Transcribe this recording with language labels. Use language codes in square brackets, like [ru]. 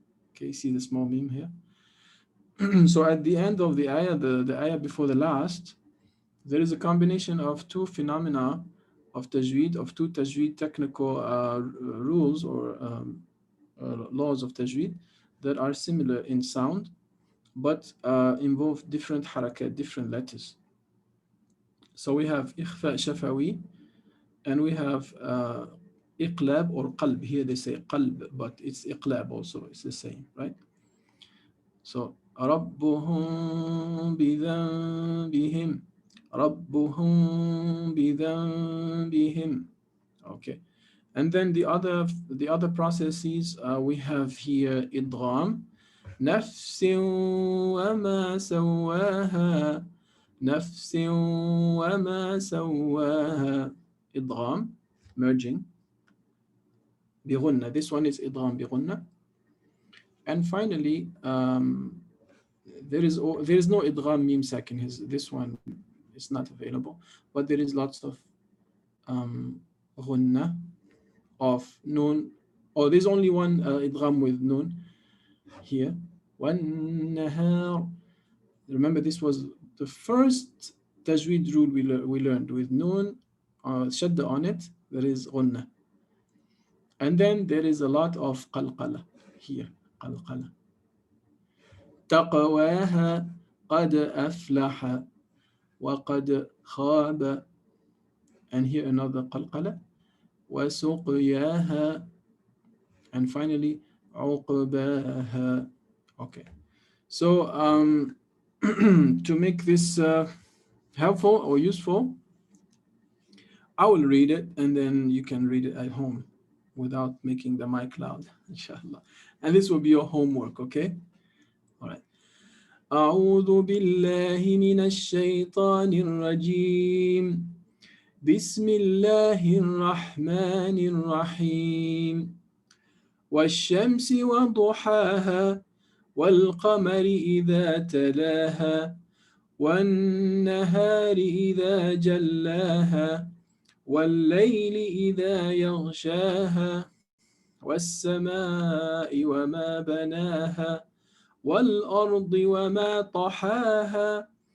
[en] Okay, see the small meme here? So at the end of the ayah, the ayah before the last, there is a combination of two phenomena of tajweed, of two tajweed technical rules or laws of tajweed that are similar in sound, but involve different harakat, different letters. So we have ikhfa shafawi, and we have iqlab or qalb. Here they say qalb, but it's iqlab also, it's the same, right? [ar] So ربهم بذنبهم, ربهم بذنبهم. [en] Okay, and then the other processes we have here idgham, [ar] نفس وما سواها, نفس وما سواها, [en] idgham, merging بغنة. This one is idgham بغنة. And finally, there is no idgham mim sakin. This one is not available, but there is lots of ghunnah of noon. Oh, there's only one idgham with noon here. [ar] وَالنَّهَارِ. [en] Remember, this was the first tajweed rule we learned with noon, shadda on it. There is ghunnah, and then there is a lot of qalqala here. qalqala. [ar] تقواها قد أفلح وقد خاب, [en] and here another [ar] قلقلة, وسقياها, and finally عقباها. [en] Okay, so to make this helpful or useful, I will read it and then you can read it at home without making the mic loud, inshallah. And this will be your homework, okay? All right. [ar] أعوذ بالله من الشيطان الرجيم. بسم الله الرحمن الرحيم. والشمس وضحاها والقمر إذا تلاها والنهار إذا جلاها والليل إذا يغشاها والسماء وما بناها والأرض وما طحاها